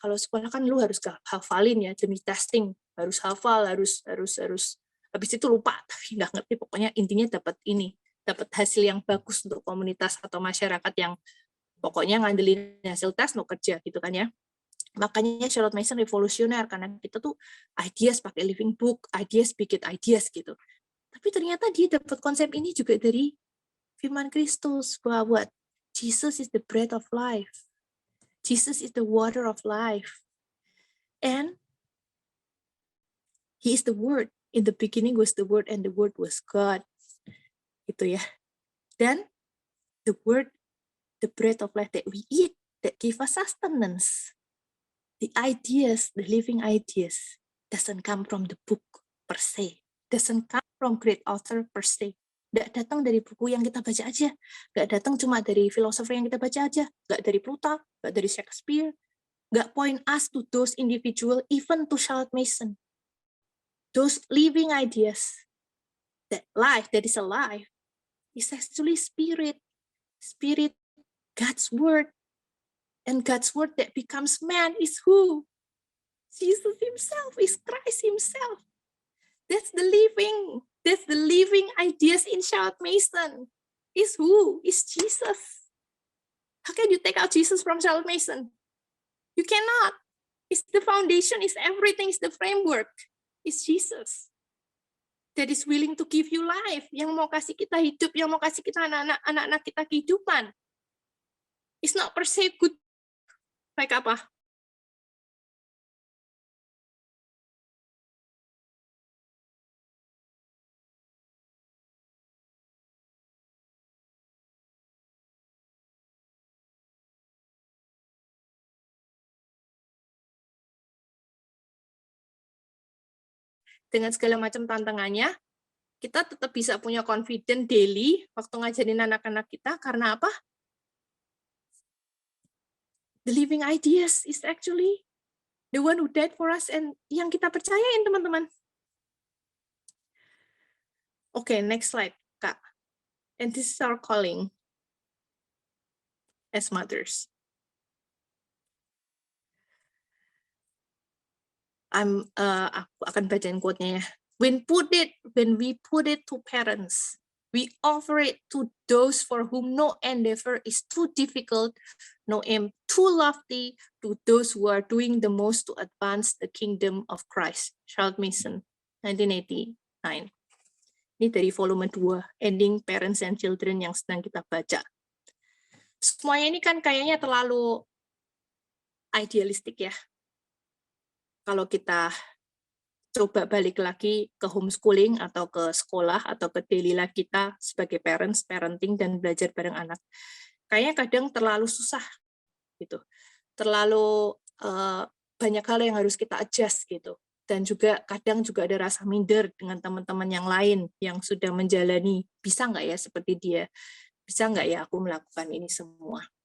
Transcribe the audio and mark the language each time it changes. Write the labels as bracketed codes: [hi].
[id] Kalau sekolah kan lu harus hafalin ya demi testing, harus hafal, harus habis itu lupa, tapi nggak ngerti pokoknya intinya dapat hasil yang bagus untuk komunitas atau masyarakat yang pokoknya ngandelin hasil tes mau kerja gitu kan ya. Makanya Charlotte Mason revolusioner, karena kita tuh ideas pakai living book, ideas bikin ideas gitu. Tapi ternyata dia dapat konsep ini juga dari firman Kristus, bahwa Jesus is the bread of life. [en] Jesus is the water of life. And He is the Word. In the beginning was the Word, and the Word was God. Gitu ya. Dan the Word, the bread of life that we eat, that give us sustenance. The ideas, the living ideas, doesn't come from the book per se. Doesn't come from great author per se. [id] Nggak datang dari buku yang kita baca aja. Nggak datang cuma dari filosofer yang kita baca aja. Nggak dari Plutarch, nggak dari Shakespeare. [en] Nggak point us to those individual, even to Charlotte Mason. Those living ideas, that life, that is alive, is actually spirit. Spirit, God's word. And God's word that becomes man is who? Jesus himself, is Christ himself. That's the living ideas in Charlotte Mason. Is who? Is Jesus. How can you take out Jesus from Charlotte Mason? You cannot. It's the foundation, is everything, is the framework. It's Jesus. That is willing to give you life. [id] Yang mau kasih kita hidup, yang mau kasih kita anak-anak kita kehidupan. [en] It's not per se good. Like apa? [id] Dengan segala macam tantangannya, kita tetap bisa punya confident daily waktu ngajarin anak-anak kita. Karena apa? [en] The living ideas is actually the one who died for us, and yang kita percayain, teman-teman. Oke, next slide, Kak. And this is our calling as mothers. [id] Aku akan bacain quote-nya ya. [en] When we put it to parents, we offer it to those for whom no endeavor is too difficult, no aim too lofty, to those who are doing the most to advance the kingdom of Christ. Charlotte Mason, 1989. [id] Ini dari volume 2, Ending Parents and Children, yang sedang kita baca. Semuanya ini kan kayaknya terlalu idealistik ya. Kalau kita coba balik lagi ke homeschooling atau ke sekolah atau ke daily life kita sebagai parents, parenting, dan belajar bareng anak, kayaknya kadang terlalu susah gitu, terlalu banyak hal yang harus kita adjust gitu, dan juga kadang juga ada rasa minder dengan teman-teman yang lain yang sudah menjalani, bisa nggak ya seperti dia, bisa nggak ya aku melakukan ini semua.